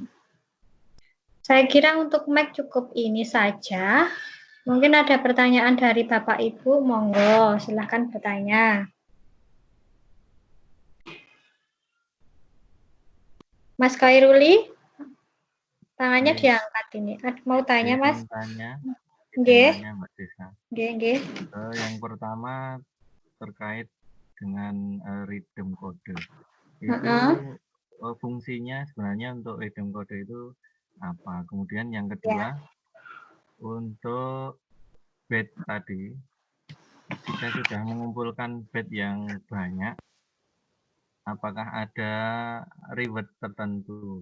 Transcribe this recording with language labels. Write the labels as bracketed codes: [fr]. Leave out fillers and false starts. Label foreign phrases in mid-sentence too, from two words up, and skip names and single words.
[id] Saya kira untuk Mac cukup ini saja. Mungkin ada pertanyaan dari Bapak Ibu, monggo silahkan bertanya. Mas Khairuli, tangannya diangkat ini. Mau tanya, Mas? Tanya. Nggih. Mbak Desa. Nggih. Yang pertama terkait dengan [en] redeem code. [id] Itu fungsinya sebenarnya untuk [en] redeem code [id] itu apa? Kemudian yang kedua, untuk bed tadi, jika sudah mengumpulkan bed yang banyak, apakah ada reward tertentu?